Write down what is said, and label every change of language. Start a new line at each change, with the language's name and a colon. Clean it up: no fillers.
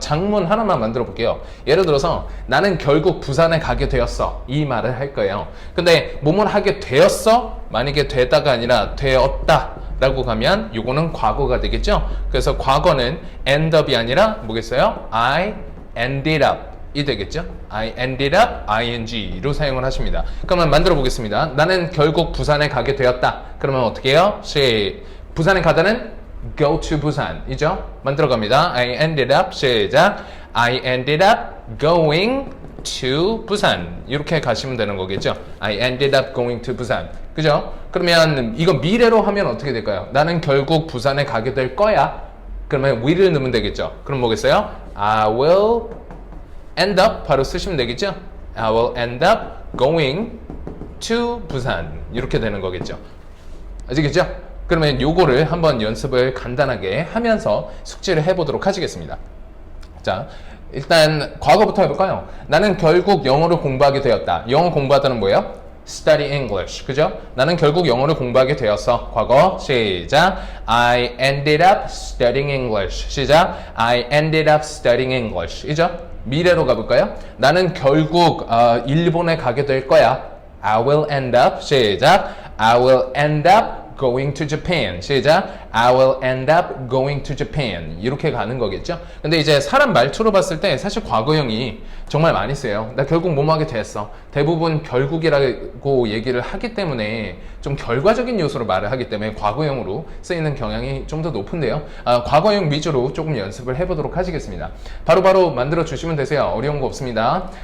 Korean: 장문 하나만 만들어 볼게요. 예를 들어서 나는 결국 부산에 가게 되었어. 이 말을 할 거예요. 근데 뭐뭐를 하게 되었어? 만약에 되다가 아니라 되었다 라고 가면 요거는 과거가 되겠죠. 그래서 과거는 end up이 아니라 뭐겠어요?
English: I ended up
Korean: 이 되겠죠.
English: I ended up ing로
Korean: 사용을 하십니다. 그러면 만들어 보겠습니다. 나는 결국 부산에 가게 되었다. 그러면 어떻게 해요? 부산에 가다는
English: go to
Korean: 부산 이죠. 만들어 갑니다.
English: I ended up
Korean: 시작.
English: I ended up going to 부산
Korean: 이렇게 가시면 되는 거겠죠.
English: I ended up going to 부산
Korean: 그죠? 그러면 이거 미래로 하면 어떻게 될까요? 나는 결국 부산에 가게 될 거야. 그러면 will을 넣으면 되겠죠. 그럼 뭐겠어요?
English: I will end up
Korean: 바로 쓰시면 되겠죠.
English: I will end up going to 부산
Korean: 이렇게 되는 거겠죠. 아시겠죠? 그러면 요거를 한번 연습을 간단하게 하면서 숙지를 해보도록 하시겠습니다. 자, 일단 과거부터 해볼까요? 나는 결국 영어를 공부하게 되었다. 영어 공부하다는 뭐예요?
English: Study English.
Korean: 그죠? 나는 결국 영어를 공부하게 되었어. 과거 시작.
English: I ended up studying English.
Korean: 시작.
English: I ended up studying English.
Korean: 이죠? 미래로 가볼까요? 나는 결국 일본에 가게 될 거야.
English: I will end up.
Korean: 시작.
English: I will end up going to Japan.
Korean: 시작.
English: I will end up going to Japan.
Korean: 이렇게 가는 거겠죠? 근데 이제 사람 말투로 봤을 때 사실 과거형이 정말 많이 쓰여요. 나 결국 뭐뭐 하게 됐어. 대부분 결국이라고 얘기를 하기 때문에 좀 결과적인 요소로 말을 하기 때문에 과거형으로 쓰이는 경향이 좀 더 높은데요. 과거형 위주로 조금 연습을 해보도록 하시겠습니다. 바로바로 만들어 주시면 되세요. 어려운 거 없습니다.